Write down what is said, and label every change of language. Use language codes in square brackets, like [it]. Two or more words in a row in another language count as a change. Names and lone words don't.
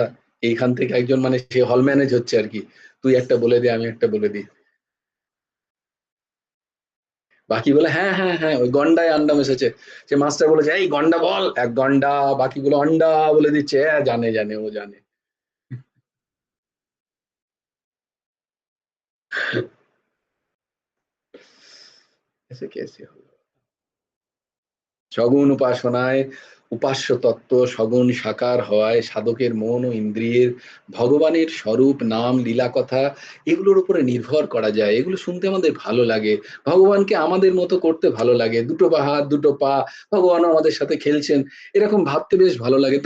[bn] এইখান থেকে একজন মানে সে হল ম্যানেজ হচ্ছে আর কি, তুই একটা বলে দে আমি একটা বলে দিই, বাকি বলে হ্যাঁ হ্যাঁ হ্যাঁ ওই গন্ডায় আন্ডা মেশেছে। সে মাস্টার বলেছে এই গন্ডা বল, এক গন্ডা, বাকিগুলো অন্ডা বলে দিচ্ছে। হ্যাঁ জানে জানে ও জানে। [hi] ऐसे कैसे हो। [bn] সগুণ উপাসনায় উপাস্য তত্ত্ব সগুণ সাকার হওয়ায় সাধকের মন ও ইন্দ্রিয়ের ভগবানের স্বরূপ নাম লীলা কথা এগুলোর উপরে নির্ভর করা যায়। এগুলো শুনতে আমাদের ভালো লাগে, ভগবানকে আমাদের মতো করতে ভালো লাগে, দুটো বা হাত দুটো পা, ভগবানও আমাদের সাথে খেলছেন, এরকম ভাবতে বেশ ভালো লাগে।